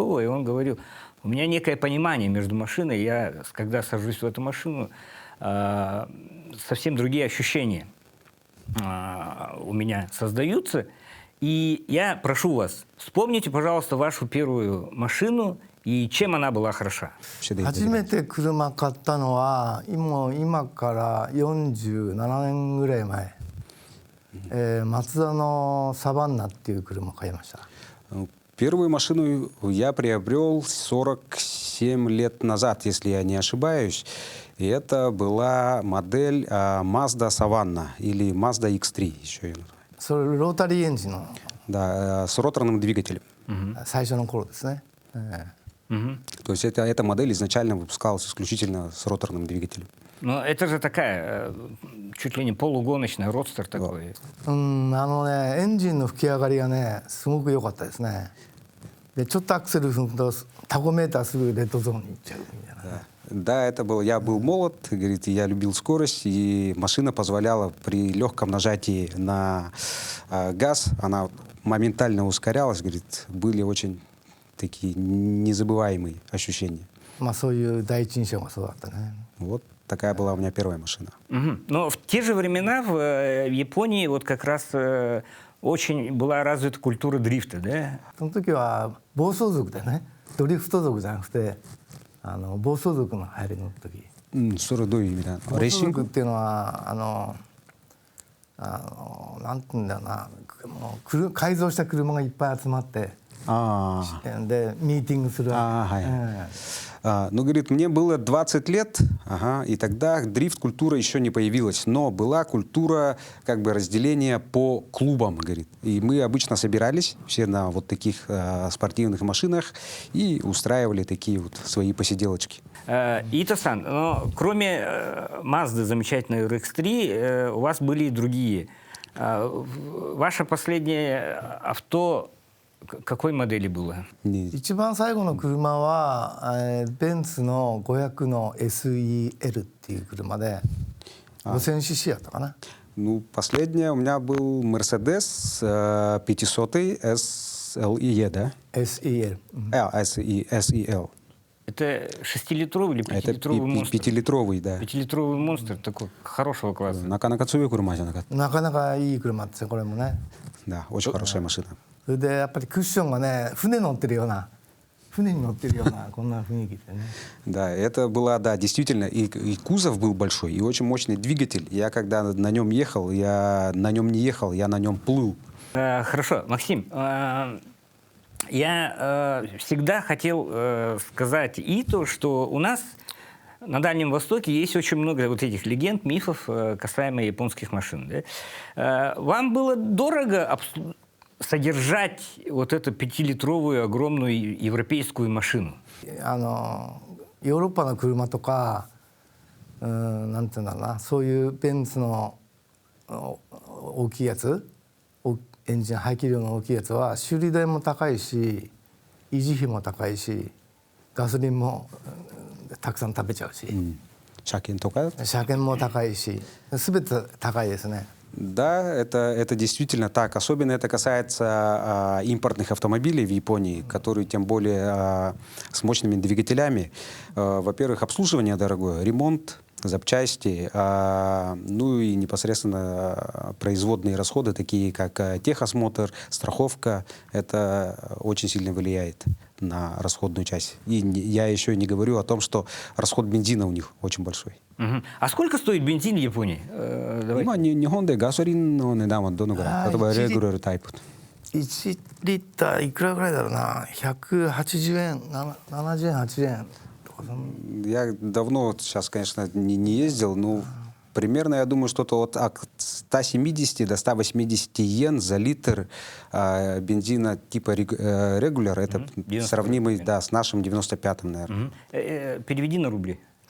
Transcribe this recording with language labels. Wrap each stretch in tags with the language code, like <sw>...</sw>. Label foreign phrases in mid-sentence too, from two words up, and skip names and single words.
<ru>И он говорил, у меня некое понимание между машиной, я, когда сажусь в эту машину, совсем другие ощущения у меня создаются. И я прошу вас, вспомните, пожалуйста, вашу первую машину И чем она была хороша? Вообще, да,</ru> <ja>初めて車買ったのは今から47年ぐらい前、マツダのサバンナっていう車を買いました。</ja> <ru>Первую машину я приобрел 47 лет назад, если я не ошибаюсь. И это была модель Mazda Savanna или Mazda X3 еще ее называют.</ru> <ja>それロータリーエンジンの</ja> <ru>Да, с роторным двигателем.</ru> <ja>最初の頃ですね、</ja> <ru>Мгм. То есть эта модель изначально выпускалась исключительно с роторным двигателем. Но это же такая, чуть ли не полугоночная, родстер такой.</ru> <ja>エンジンの吹き上がりがねすごく良かったですね。でちょっとアクセル踏むとタコメーターすぐレッドゾーンに行っちゃうみたいな。</ja> <ru>Да, это был, я был молод, говорит, я любил скорость, и машина позволяла при легком нажатии на газ, она моментально ускорялась, говорит, были очень такие незабываемые ощущения.</ru> <ja>まあそういう第一印象がそうだったね。</ja> <ru>Вот такая была у меня первая машина. Мгм. Но в те же времена в Японии вот как раз очень была развита культура дрифта, да?</ru> <ja>その時は暴走族でね、ドリフト族じゃなくて暴走族の流行りの時。</ja> <ru>Что до именно?</ru> <ja>暴走</ja> <ru>Рейсинг?</ru> <ja>族っていうのはなんていうんだろうな、もう改造した車がいっぱい集まって、 でミーティングする。</ja> <ru>Ну, говорит, мне было 20 лет, ага, и тогда дрифт-культура еще не появилась, но была культура как бы разделения по клубам, говорит. И мы обычно собирались все на вот таких спортивных машинах и устраивали такие вот свои посиделочки. Ито-сан, но кроме Mazda замечательной RX-3, у вас были и другие. Ваше последнее авто какой модели было?</ru> <ja>一番最後の車はベンツの500の SEL っていう車で 5000cc やったかな。</ja> <ru>Ну, последнее у меня был Mercedes 500 SLE, да? SEL。 SEL. Это 6-литровый или Это 5-литровый монстр? 5-литровый, да. 5-литровый монстр такой хорошего класса.</ru> <ja>なかなか強い車じゃなかった。なかなかいい車ですよこれもね。</ja> <ru>Да, очень хорошая машина.</ru> <ja>それでやっぱりクッションがね船に乗ってるようなこんな雰囲気でね。</ja> <ru>Да, это была, да, действительно, и кузов был большой, и очень мощный двигатель. Я когда на нем ехал, я на нем не ехал, я на нем плыл. Хорошо, Максим, я всегда хотел сказать Ито, что у нас на Дальнем Востоке есть очень много вот этих легенд, мифов касаемо японских машин. Да? Вам было дорого содержать вот эту 5-литровую огромную европейскую машину?</ru> <ja>ヨーロッパの車とかなんていうんだろうな、そういうベンツの大きいやつ、エンジン排気量の大きいやつは修理代も高いし維持費も高いしガソリンもたくさん食べちゃうし、車検とか? 車検も高いし全て高いですね。</ja> <ru>Да, это действительно так. Особенно это касается импортных автомобилей в Японии, которые тем более с мощными двигателями. Во-первых, обслуживание дорогое, ремонт, запчасти, ну и непосредственно производные расходы, такие как техосмотр, страховка. Это очень сильно влияет на расходную часть. И я еще не говорю о том, что расход бензина у них очень большой. А сколько стоит бензин в Японии?</ru> <ja>今日本でガソリンの値段はどのぐらい？例えばレギュラータイプ。 1リッターいくらぐらいだろうな、180円、70円、80円とか。</ja> <ru>Я давно сейчас, конечно, не ездил, но примерно, я думаю, что-то от 170 до 180 йен за литр бензина типа регуляр. Это сравнимый, да, с нашим 95-м, наверное. Переведи на рубли.</ru>